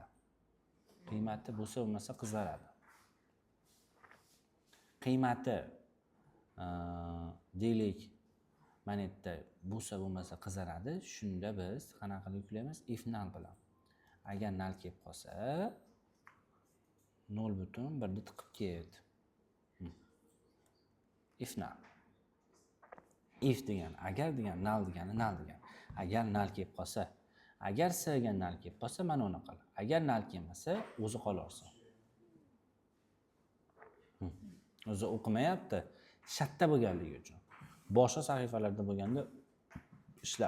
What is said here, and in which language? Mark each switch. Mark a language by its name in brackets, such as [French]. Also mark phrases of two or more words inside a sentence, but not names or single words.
[Uzbek] Qiymati bo'lsa bo'lmasa qizaradi. Qiymati deylik mana yerda bo'lsa bo'lmasa qizaradi. Shunda biz qanaqa qilib yuklaymiz? [English] If null bilan. [Uzbek] Agar null kelib qolsa 0.1 ni tiqib ket. [English] If null. [Uzbek] If degan, agar degan, null degani null degan. Agar null kelib qolsa, agar s ga null kelib qolsa, mana uni qil. Agar null kelmasa, o'zi qolarsan. O'zi o'qimayapti. Shatda bo'lganligi uchun. Boshqa sahifalarda bo'lganda ishlar.